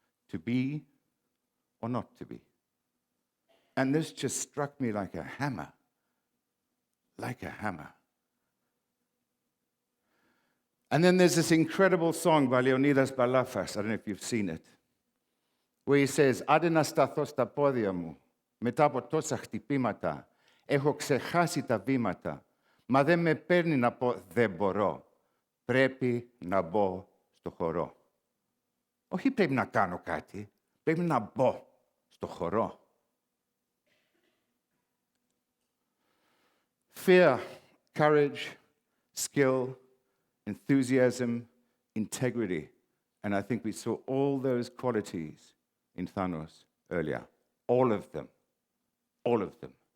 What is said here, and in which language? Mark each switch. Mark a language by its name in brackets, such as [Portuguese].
[English] To be or not to be. And this just struck me like a hammer. Like a hammer. And then there's this incredible song by Leonidas Balafas. I don't know if you've seen it. Where he says, [Greek] «Άντε να σταθώ στα πόδια μου, μετά από τόσα χτυπήματα, έχω ξεχάσει τα βήματα, μα δεν με παίρνει να πω δεν μπορώ, πρέπει να μπω στο χορό». Όχι πρέπει να κάνω κάτι, πρέπει να μπω στο χορό. [English] Fear, courage, skill, enthusiasm, integrity. And I think we saw all those qualities in Thanos earlier. All of them. All of them.